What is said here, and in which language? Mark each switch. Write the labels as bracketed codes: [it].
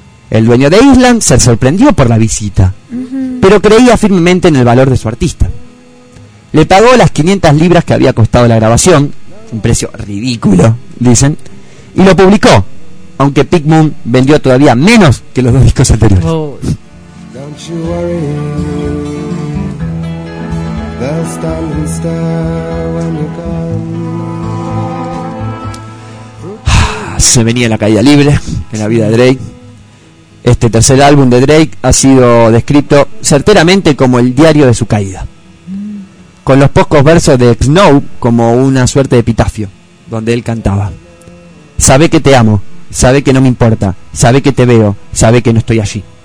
[es] El dueño de Island se sorprendió por la visita, pero creía firmemente en el valor de su artista. Le pagó las 500 libras que había costado la grabación, un precio ridículo, dicen, y lo publicó, aunque Pink Moon vendió todavía menos que los dos discos anteriores. [en] Don't you worry, they'll stand and stare when you're gone. [es] Se venía la caída libre en la vida de Drake. Este tercer álbum de Drake ha sido descrito certeramente como el diario de su caída, con los pocos versos de Snow como una suerte de epitafio, donde él cantaba: sabe que te amo, sabe que no me importa, sabe que te veo, sabe que no estoy allí.